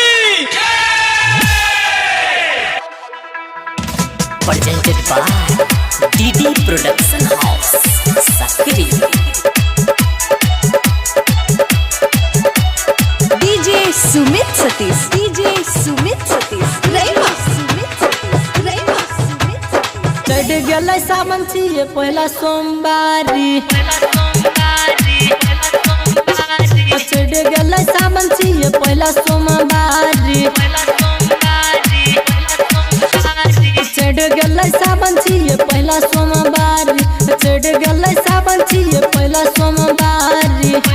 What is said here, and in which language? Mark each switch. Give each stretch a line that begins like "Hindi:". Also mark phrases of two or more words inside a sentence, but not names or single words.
English: presented by DD Production House, Sakri. DJ Sumit Satish, DJ Sumit Satish, Rema Sumit Satish, Rema Sumit Satish.
Bhojpuri: चढ़ गया सावन ये पहला सोमवारी, चढ़ गया सावन ये पहला सोमवारी, चढ़ गया सावन ये पहला सोमवारी, चढ़ गया सावन ये पहला सोमवारी।